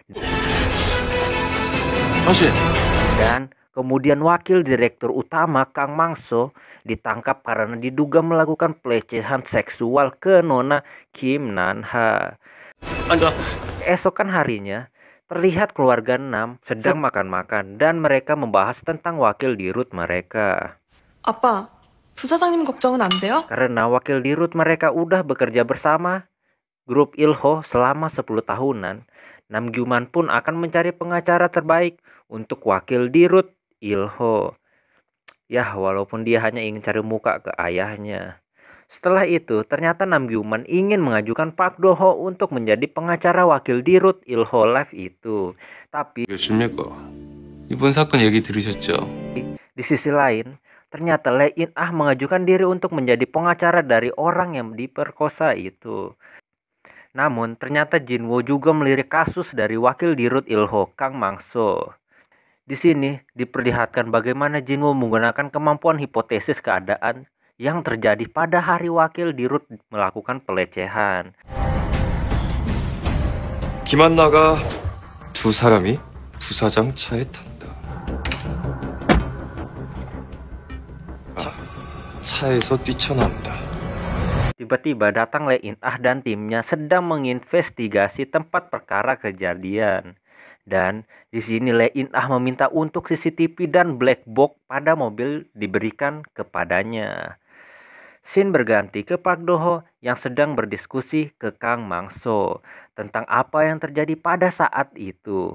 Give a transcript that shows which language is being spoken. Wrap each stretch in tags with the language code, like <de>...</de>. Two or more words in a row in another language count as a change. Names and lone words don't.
<id>Dan kemudian wakil direktur utama Kang Mangso ditangkap karena diduga melakukan pelecehan seksual ke nona Kim Nan-ha. Keesokan harinya, terlihat keluarga Nam sedang makan-makan dan mereka membahas tentang wakil dirut mereka.</id> <ko>아빠, 부사장님 걱정은 안 돼요?</ko> <id>Karena wakil dirut mereka udah bekerja bersama grup Il-ho selama 10 tahunan, Nam Gyu-man pun akan mencari pengacara terbaik untuk wakil dirut Il-ho. Ya, walaupun dia hanya ingin cari muka ke ayahnya. Setelah itu, ternyata Nam Gyu-man ingin mengajukan Park Do-ho untuk menjadi pengacara wakil dirut Il-ho Live itu. Tapi</id> <ko>몇십니까? 이번 사건 얘기 들으셨죠?</ko> <id>di sisi lain, ternyata Lee In-ah mengajukan diri untuk menjadi pengacara dari orang yang diperkosa itu. Namun, ternyata Jinwoo juga melirik kasus dari wakil dirut Il-ho, Kang Mangso. Di sini diperlihatkan bagaimana Jinwoo menggunakan kemampuan hipotesis keadaan yang terjadi pada hari wakil dirut melakukan pelecehan.</id> <ko>김한나가 두 사람이 부사장 차에 탄다. 차에서 뛰쳐나온다.</ko> <id>Tiba-tiba datang Lee In-ah dan timnya sedang menginvestigasi tempat perkara kejadian. Dan di sini Lee In-ah meminta untuk CCTV dan</id> <en>black box</en> <id>pada mobil diberikan kepadanya. Scene berganti ke Park Do-ho yang sedang berdiskusi ke Kang Mangso tentang apa yang terjadi pada saat itu.</id>